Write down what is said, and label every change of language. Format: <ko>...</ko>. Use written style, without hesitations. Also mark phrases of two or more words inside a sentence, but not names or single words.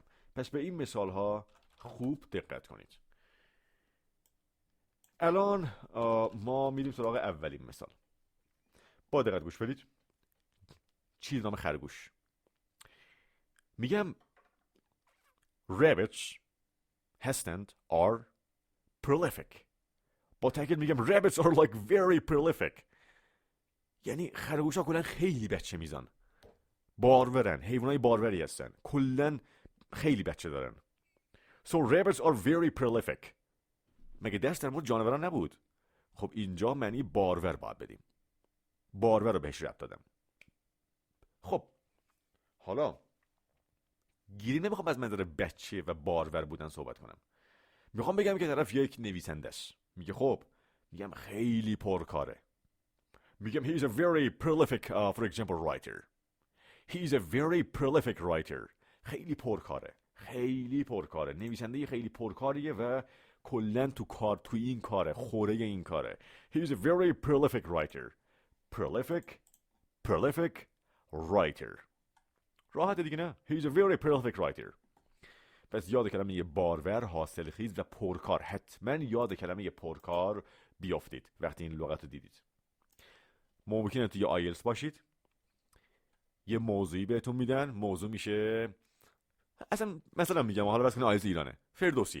<fa>پس به این مثال ها خوب دقت کنید. الان ما میریم سراغ اولین مثال. با دقت گوش بدید. چیز نام خرگوش.</fa> <en>میگم rabbits هستند are prolific.</en> <fa>با تاکید میگم</fa> <en>rabbits are like very prolific.</en> <fa>یعنی خرگوش ها کلن خیلی بچه میزن. بارورن، حیوانای باروری هستن. کلن خیلی بچه دارن.</fa> <en>So rabbits are very prolific.</en> <fa>مگه درس در مورد جانوران نبود؟ خب اینجا معنی بارور باید بدیم. بارور رو بهش ربط دادم. خب حالا گیری نمیخوام از منظر بچه و بارور بودن صحبت کنم. میخوام بگم که طرف یک نویسنده است. میگه خب میگم خیلی پرکاره.</fa> <en>میگم he is a very prolific for example writer. He is a very prolific writer.</en> <fa>خیلی پرکاره. نویسنده خیلی پرکاریه و کلن تو این کاره، خوره این کاره.</fa> <en>He is a very prolific writer. Prolific writer.</en> <fa>راحته دیگه نه؟</fa> <en>He is a very prolific writer.</en> <fa>پس یاد کلمه بارور، حاصلخیز و پرکار. حتما یاد کلمه پرکار بیافتید وقتی این لغت رو دیدید. ممکنه توی آیلتس باشید، یه موضوعی بهتون میدن، موضوع میشه اصلا مثلا میگم حالا بس کنه آیلتس ایرانه، فردوسی.</fa>